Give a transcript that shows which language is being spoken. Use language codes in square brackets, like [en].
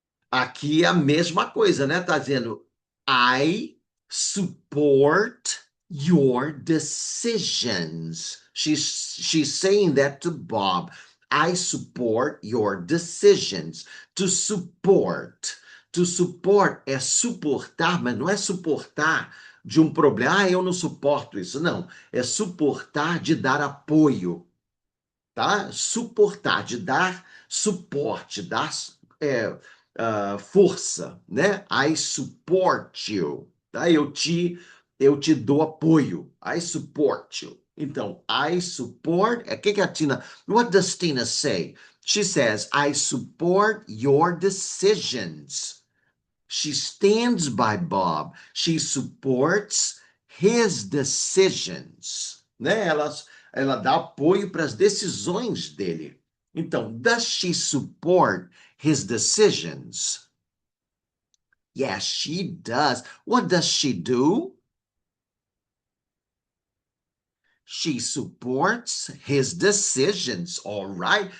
[pt] Aqui é a mesma coisa, né? Tá dizendo [en] I support your decisions. She's saying that to Bob. I support your decisions. To support. [pt] To support é suportar, mas não é suportar de um problema. Ah, eu não suporto isso. Não. É suportar de dar apoio, tá? Suportar, de dar suporte, dar força, né? [en] I support you, [pt] tá? Eu te dou apoio. [en] I support you. Então, I support. [pt] O que que a Tina? [en] What does Tina say? She says, I support your decisions. She stands by Bob. She supports his decisions, né? [pt] Ela dá apoio para as decisões dele. [en] Então, does she support his decisions? Yes, she does. What does she do? She supports his decisions. All right.